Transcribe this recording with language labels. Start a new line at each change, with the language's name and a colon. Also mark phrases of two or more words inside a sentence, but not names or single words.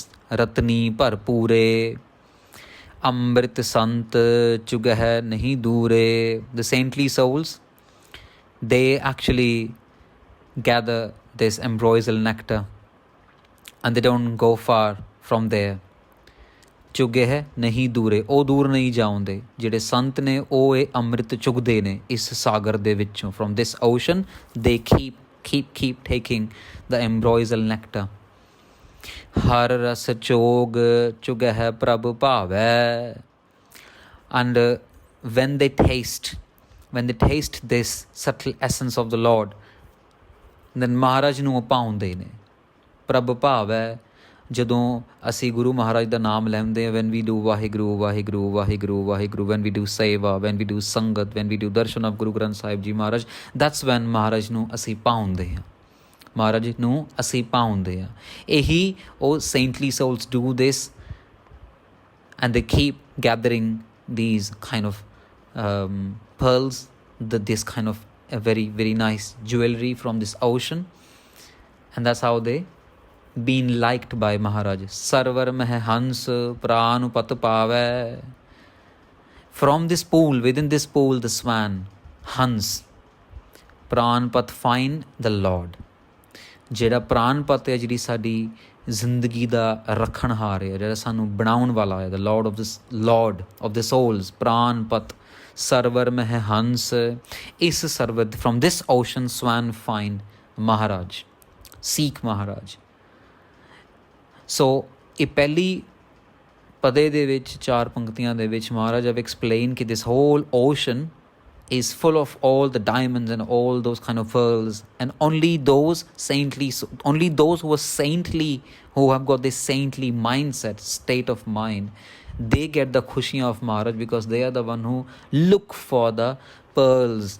Punjabi: ਰਤਨੀ ਭਰਪੂਰੇ. ਅੰਮ੍ਰਿਤ ਸੰਤ ਚੁਗਹਿ ਨਹੀ ਦੂਰੇ.
English: The saintly souls, they actually gather this ambrosial nectar and they don't go far from there.
Punjabi: ਚੁਗੇ ਹੈ ਨਹੀਂ ਦੂਰੇ, ਉਹ ਦੂਰ ਨਹੀਂ ਜਾਉਂਦੇ। ਜਿਹੜੇ ਸੰਤ ਨੇ ਉਹ ਇਹ ਅੰਮ੍ਰਿਤ ਚੁਗਦੇ ਨੇ ਇਸ ਸਾਗਰ ਦੇ ਵਿੱਚੋਂ।
English: from this ocean they keep taking the ambrosial nectar.
Punjabi: ਹਰ ਰਸ ਚੋਗ ਚੁਗੈ ਹੈ ਪ੍ਰਭ ਭਾਵੈ.
English: And when they taste this subtle essence of the Lord, then Maharaj
Punjabi: ਨੂੰ ਉਹ ਪਾਉਂਦੇ ਨੇ। ਪ੍ਰਭ ਭਾਵੈ, ਜਦੋਂ ਅਸੀਂ ਗੁਰੂ ਮਹਾਰਾਜ ਦਾ ਨਾਮ ਲੈਂਦੇ ਹਾਂ,
English: when we do ਵਾਹਿਗੁਰੂ ਵਾਹਿਗੁਰੂ ਵਾਹਿਗੁਰੂ ਵਾਹਿਗੁਰੂ, when we do ਸੇਵਾ, when we do ਸੰਗਤ, when we do ਦਰਸ਼ਨ of Guru Granth Sahib Ji Maharaj, that's when
Punjabi: ਮਹਾਰਾਜ ਨੂੰ ਅਸੀਂ ਪਾਉਂਦੇ ਹਾਂ। ਮਹਾਰਾਜ ਨੂੰ ਅਸੀਂ ਪਾਉਂਦੇ ਹਾਂ। ਇਹੀ ਉਹ
English: saintly souls do this and they keep gathering these kind of pearls, this kind of a very very nice jewelry from this ocean, and that's how they been liked by Maharaj.
Punjabi: ਸਰਵਰ ਮਹਿ ਹੰਸ ਪ੍ਰਾਨ ਪਤਿ ਪਾਵੈ.
English: From this pool, within this pool, the swan, Hans,
Punjabi: ਪ੍ਰਾਨ ਪਤਿ
English: find the Lord.
Punjabi: ਜਿਹੜਾ ਪ੍ਰਾਨ ਪਤ ਹੈ, ਜਿਹੜੀ ਸਾਡੀ ਜ਼ਿੰਦਗੀ ਦਾ ਰੱਖਣਹਾਰ ਹੈ, ਜਿਹੜਾ ਸਾਨੂੰ ਬਣਾਉਣ ਵਾਲਾ ਹੈ,
English: the Lord of the souls,
Punjabi: ਪ੍ਰਾਨ ਪਤ ਸਰਵਰ ਮਹਿ ਹੰਸ. ਇਸ ਸਰਵਰ,
English: from this ocean swan find Maharaj, seek Maharaj.
Punjabi: ਸੋ ਇਹ ਪਹਿਲੀ ਪਦੇ ਦੇ ਵਿੱਚ 4 ਪੰਕਤੀਆਂ ਦੇ ਵਿੱਚ ਮਹਾਰਾਜ
English: have explained ਕਿ this whole ocean is full of all the diamonds and all those kind of pearls, and only those who are saintly, who have got this saintly mindset, state of mind, they get the khushiyan of Maharaj, because they are the one who look for the pearls.